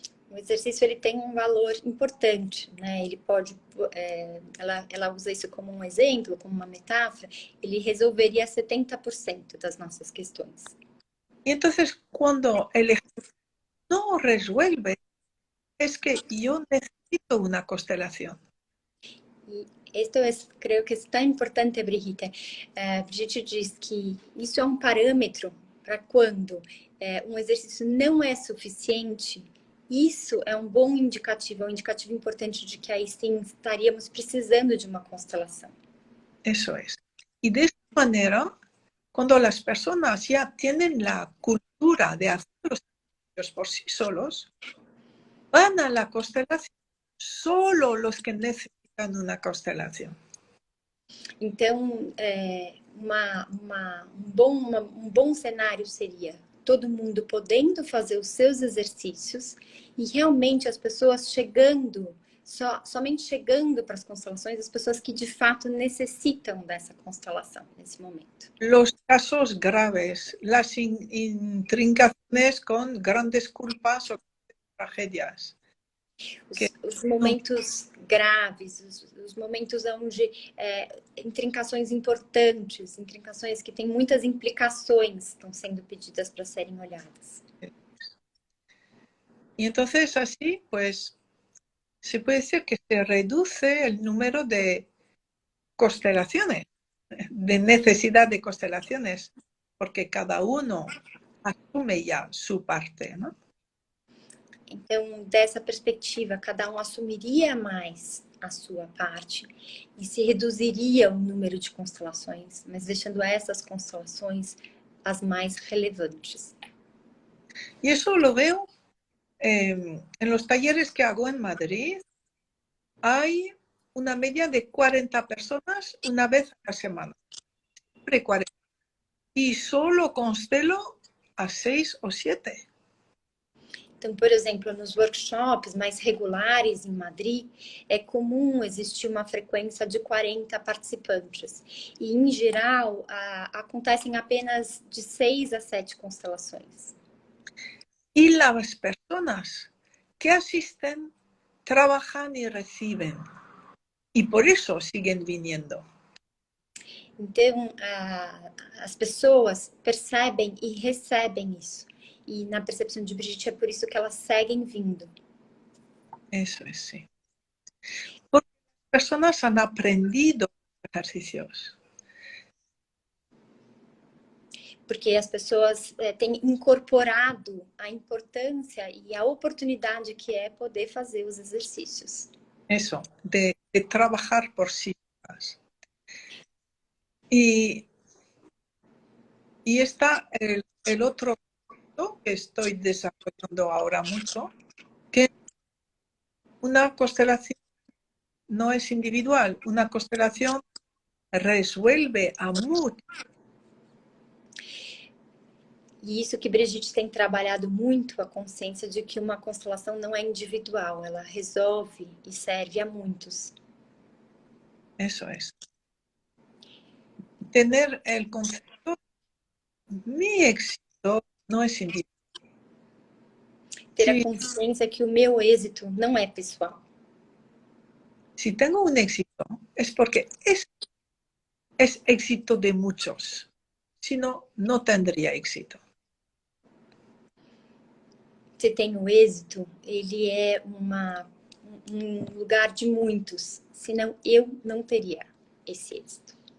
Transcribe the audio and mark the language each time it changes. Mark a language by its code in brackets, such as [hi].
[pt] O exercício ele tem um valor importante, né? Ele pode, ela usa isso como um exemplo, como uma metáfora, ele resolveria 70% das nossas questões. [es] Y entonces, cuando el ejercicio no resuelve, es que yo necesito una constelación. E esto es, creo que [pt] é tão importante, [es] Brigitte. [pt] Brigitte diz que isso é um parâmetro para quando um exercício não é suficiente. Isso é um bom indicativo, é um indicativo importante de que aí sim estaríamos precisando de uma constelação. [es] Eso es. Y de esta manera, cuando las personas ya tienen la cultura de hacer los ejercicios por sí solos, van a la constelación solo los que necesitan una constelación. [pt] Então, um bom cenário seria todo mundo podendo fazer os seus exercícios e realmente as pessoas chegando, somente chegando para as constelações, as pessoas que de fato necessitam dessa constelação nesse momento. [es] Los casos graves, las intrincaciones con grandes culpas o tragedias. [pt] Os momentos graves, os momentos onde intrincações importantes, intrincações que têm muitas implicações estão sendo pedidas para serem olhadas. [es] Y entonces así, pues, se puede decir que se reduce el número de constelaciones, de necesidad de constelaciones, porque cada uno asume ya su parte, ¿no? [pt] Então, dessa perspectiva, cada um assumiria mais a sua parte e se reduziria o número de constelações, mas deixando essas constelações as mais relevantes. [es] Y eso lo veo en los talleres que hago en Madrid. Hay una media de 40 personas una vez a la semana. Siempre 40. Y solo constelo a 6 o 7. [pt] Então, por exemplo, nos workshops mais regulares em Madrid, é comum existir uma frequência de 40 participantes. E, em geral, acontecem apenas de 6 a 7 constelações. [es] Y las personas que asisten trabajan y reciben. Y por eso siguen viniendo. [pt] Então, as pessoas percebem e recebem isso. E na percepção de Brigitte é por isso que elas seguem vindo. [es] Eso es, sí. Porque las personas han aprendido ejercicios. [pt] Porque as pessoas têm incorporado a importância e a oportunidade que é poder fazer os exercícios. [es] Eso, de trabajar por sí mismas. Y está el otro punto que estoy desarrollando ahora mucho, que una constelación no es individual, una constelación resuelve a muchos. [pt] E isso que Brigitte tem trabalhado muito, a consciência de que uma constelação não é individual, ela resolve e serve a muitos. [es] Eso es. Tener el concepto, mi éxito no es individual. [pt] Ter a consciência que o meu êxito não é pessoal. [es] Si tengo un éxito es porque es éxito de muchos. Si no, no tendría éxito. [pt] Se tem o êxito, ele é um lugar de muitos. Senão, eu não teria esse êxito.